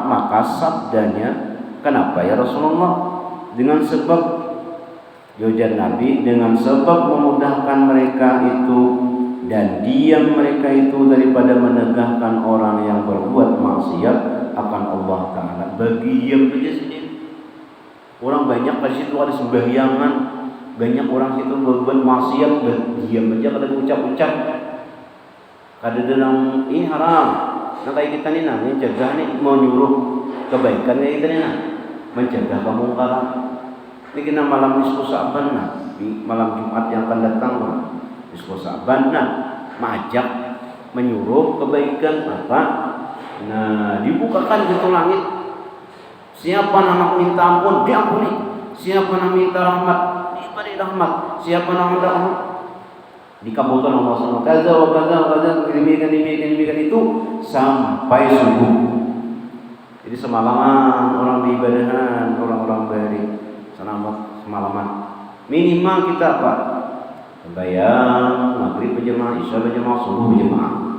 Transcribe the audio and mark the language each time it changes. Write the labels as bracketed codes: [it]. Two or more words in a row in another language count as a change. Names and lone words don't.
[id] Maka sabdanya, kenapa [ar] ya Rasulullah? [id] Dengan sebab jawab Nabi, dengan sebab memudahkan mereka itu dan diam mereka itu daripada menegahkan orang yang berbuat maksiat akan Allah Ta'ala. Bagi diam saja sendiri. [bjn] Orang banyak di situ ada sembahyangan, banyak orang situ berbuat maksiat, diam aja kada ucap-ucap. Kada dalam ini haram. Nah kayak kita ni namanya jaga ni, mau nyuruh kebaikan kayak kita ni nah, mencegah kemungkaran. [id] Ini kena malam [ar] nisfu Sa'ban [id] nah, di malam Jumat yang akan datang nah, [ar] nisfu Sa'ban [id] nah, mengajak menyuruh kebaikan apa? Nah, dibukakan pintu langit. Siapa nak minta ampun, diampuni. Siapa nak minta rahmat, diberi rahmat. Siapa nak minta rahmat, dikabulkan Allah SWT. [ar] Kaza wa kaza, [id] demikian itu sampai subuh. [bjn] Jadi semalaman orang diibadahan, orang-orang beri semalaman. [id] Minimal kita apa? Sembahyang maghrib berjamaah, isya berjamaah, subuh berjamaah.